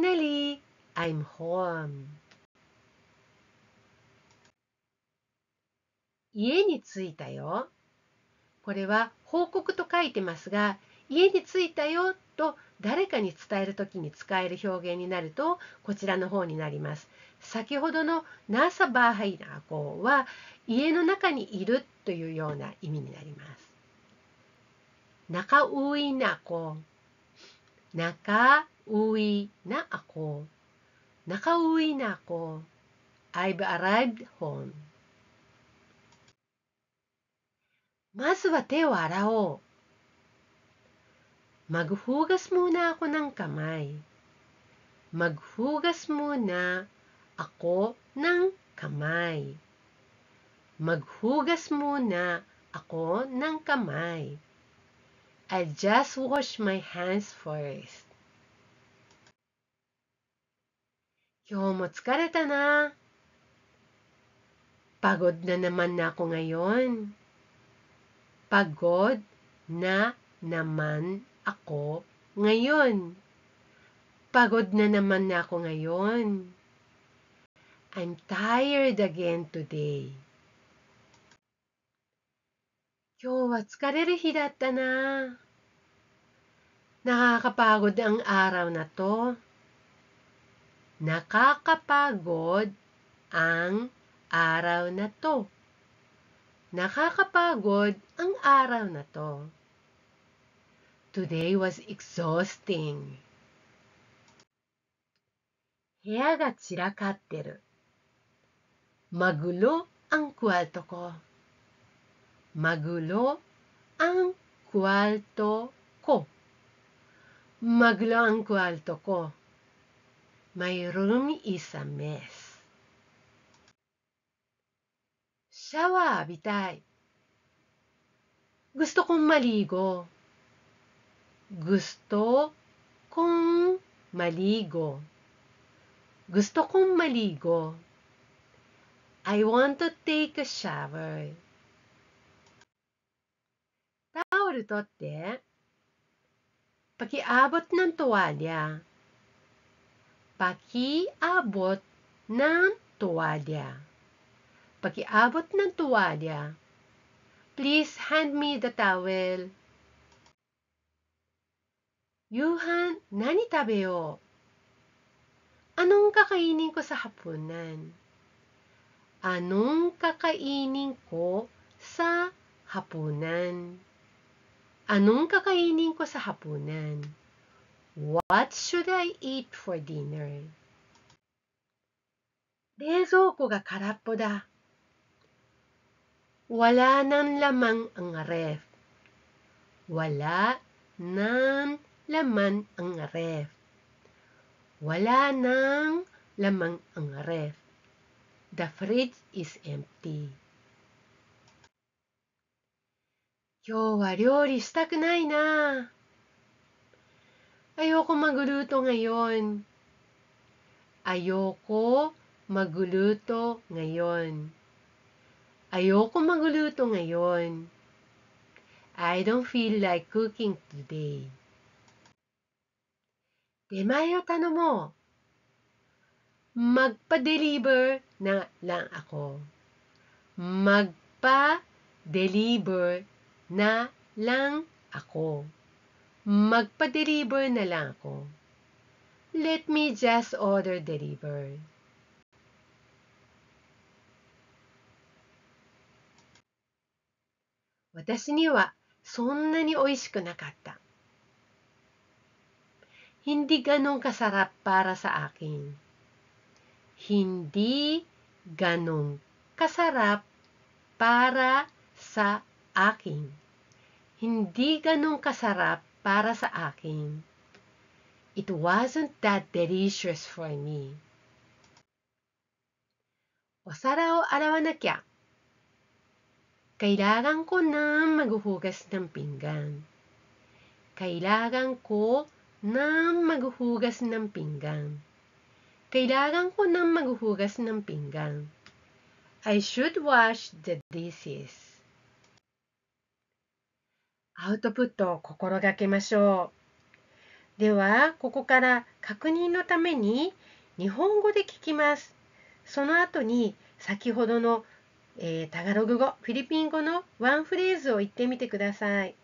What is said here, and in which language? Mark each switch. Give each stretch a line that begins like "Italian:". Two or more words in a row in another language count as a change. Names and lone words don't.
English: Finally, I'm home.
Japanese: 家に着いたよ。これは報告と書いてますが、家に着いたよと誰かに伝えるときに使える表現になると、こちらの方になります。先ほどの
Filipino: nasa bahay na ako
Japanese: は家の中にいるというような意味になります。
Filipino: nakauwi na ako. nakauwi na ako. nakauwi na ako.
English: I've arrived home.
Japanese: まずは手を洗おう。
Filipino: Maghugas muna ako ng kamay. Maghugas muna ako ng kamay. Maghugas muna ako ng kamay.
English: I'll just wash my hands first.
Japanese: 今日も疲れたな。
Filipino: Pagod na naman ako ngayon. Pagod na naman ako ngayon. Pagod na naman ako ngayon.
English: I'm tired again today.
Japanese: 今日は疲れる日だったな。
Filipino: Nakakapagod ang araw na to. Nakakapagod ang araw na to. Nakakapagod ang araw na to.
English: Today was exhausting.
Japanese: 部屋が散らかってる。
Filipino: Magulo ang kwarto ko. Magulo ang kwarto ko. Magulo ang kwarto ko.
English: My room is a mess.
Japanese: シャワー浴びたい。
Filipino: Gusto kong maligo. Gusto kong maligo. Gusto kong maligo.
English: I want to take a shower.
Japanese: タオル取って。
Filipino: Pakiabot ng tuwalya. Pakiabot ng tuwalya. Pakiabot ng tuwalya.
English: Please hand me the towel.
Japanese: 夕飯何食べよう。
Filipino: Anong kakainin ko sa hapunan? Anong kakainin ko sa hapunan? Anong kakainin ko sa hapunan?
English: What should I eat for dinner?
Japanese: 冷蔵庫が空っぽだ。
Filipino: Wala nang lamang ang ref. Wala nang laman ang ref. Wala nang lamang ang ref.
English: The fridge is empty.
Japanese: 今日は料理したくないな。
Filipino: Ayoko magluto ngayon. Ayoko magluto ngayon. Ayoko magluto ngayon.
English: I don't feel like cooking today.
Japanese: 出前を頼もう。
Filipino: Magpa-deliver na lang ako. Magpa-deliver na lang ako. Magpa-deliver na lang ako.
English: Let me just order deliver.
Japanese: 私にはそんなに美味しくなかった。
Filipino: Hindi ganong kasarap para sa akin. Hindi ganong kasarap para sa akin. Hindi ganong kasarap para sa akin.
English: It wasn't that delicious for me.
Japanese: お皿を洗わなきゃ。
Filipino: Kailangan ko nang maghuhugas ng pinggan. Kailangan ko nang maghuhugas ng pinggan. Kailangan ko nang maghuhugas ng pinggan.
English: I should wash the dishes.
Japanese: アウトプットを心がけましょう。では、ここから確認のために日本語で聞きます。その後に先ほどの、タガログ語、フィリピン語のワンフレーズを言ってみてください。